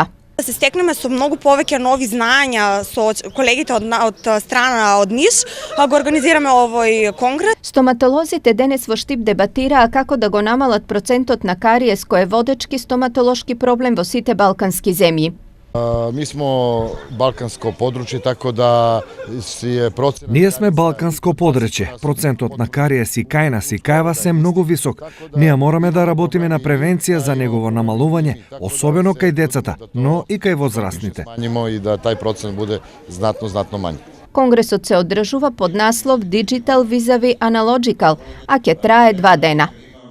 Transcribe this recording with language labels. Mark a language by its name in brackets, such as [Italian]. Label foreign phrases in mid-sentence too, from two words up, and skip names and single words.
[Macedonian] Да се стекнеме со многу повеќе нови знаења со колегите од страна од Ниш, го организираме овој конгрес. Стоматолозите денес во Штип дебатираа како да го намалат процентот на кариес кој е водечки стоматолошки проблем во сите балкански земји. [Serbian] Mi smo balkansko područje, tako da je procent... [Macedonian] Ние сме балканско подрече. Процентот на кариес и кај нас и кај вас е многу висок. Ние мораме да работиме на превенција за негово намалување, особено кај децата, но и кај возрастните. [Serbian] I da taj procent bude znatno manji. [Macedonian] Конгресот се одржува под наслов Digital vis-a-vis Analogical, а ќе трае 2 дена.